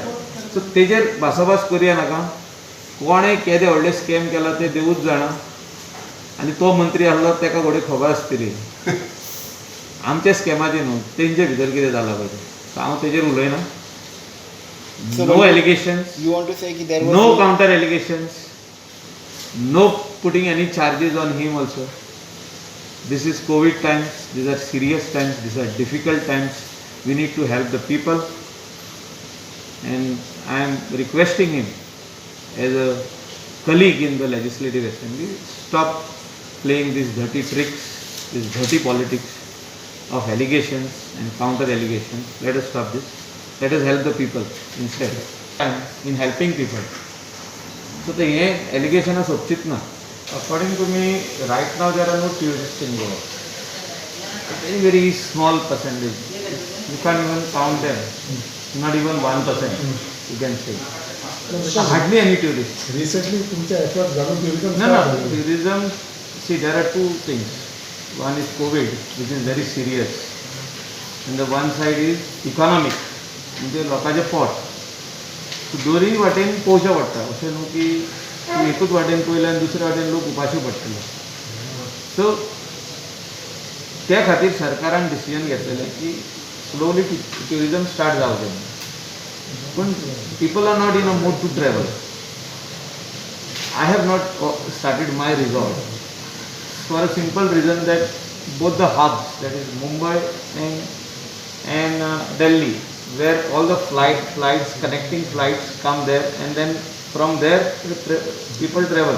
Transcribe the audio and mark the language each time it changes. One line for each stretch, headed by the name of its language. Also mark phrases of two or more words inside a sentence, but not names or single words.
Konkani: सो तेजेर भासाभास करया नाका. कोणें केदें व्हडलें स्कॅम केला तें देवूच जाणा. आनी तो मंत्री आहलो तेका घोडे खबर आसतली आमच्या स्कॅमाचें न्हू, तेंचे भितर कितें जालां पळय तें. सो हांव तेजेर उलयना.
English: no allegations, You want to say that there was no counter allegations, no putting any charges on him also. This is COVID times. These are serious times. These are difficult times. We need to help the people. And I am requesting him as a colleague in the Legislative Assembly, stop playing these dirty tricks, this dirty politics of allegations and counter allegations. Let us stop this. Let us help the people instead. In helping people. So the allegation is
Konkani: सोपचीच ना.
English: According to me, right now there are no tourists in Goa. Very, very small percentage. You can't even count them. Not even 1%. You can say. So hardly any tourists.
Marathi: रिसेंटली तुमच्या ह्याच्यात जाणून टुरिझम
English: No, tourism. See, there are two things. One is COVID, which is very serious. And the one side is economic.
Konkani: म्हणजे लोकांचे पोट. सो दोनूय वाटेन पळोवचें पडटा. अशें न्हू की तूं एकूच वाटेन पळयलें आनी दुसऱ्या वाटेन लोक उपाशी पडटले. सो त्या खातीर सरकारान डिसिजन घेतलेलें की
English: slowly tourism start
Konkani: जावचें.
English: पूण people are not in a mood to travel. I have not started my resort for a simple reason that both the hubs, that is Mumbai and Delhi, where all the flights, connecting flights come there, and then from there people travel.